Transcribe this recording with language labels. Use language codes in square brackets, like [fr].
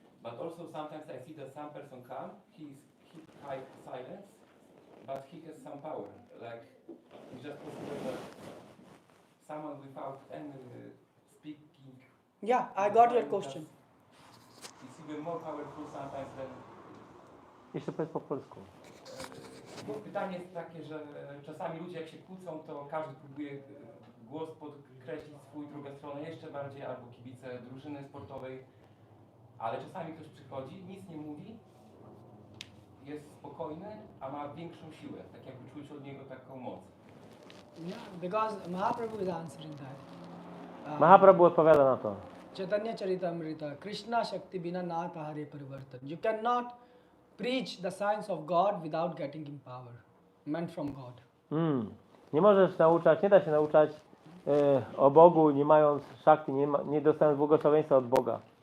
[en] But also sometimes I see that some person come, he hide silence, but he has some power. Like it's just possible that someone without any speaking. Yeah, I got your question. It's even more powerful sometimes than. [pl] Jeszcze powiedz po polsku. Bo pytanie jest takie, że czasami ludzie jak się kłócą, to każdy próbuje głos podkreślić swój, druga strona jeszcze bardziej, albo kibice drużyny sportowej, ale czasami ktoś przychodzi, nic nie mówi, jest spokojny, a ma większą siłę, tak jakby czuć od niego taką moc. [en] Yeah, because Mahaprabhu is answering that. [pl] Mahaprabhu odpowiada na to. [sa] Chaitanya Charitamrita, Krishna Shakti Bina Nata Hare Parivartan. [en] You cannot preach the science of God without getting him power, meant from God. [pl] Nie możesz nauczać, nie da się nauczać o Bogu, nie mając szakti, nie dostając błogosławieństwa od Boga.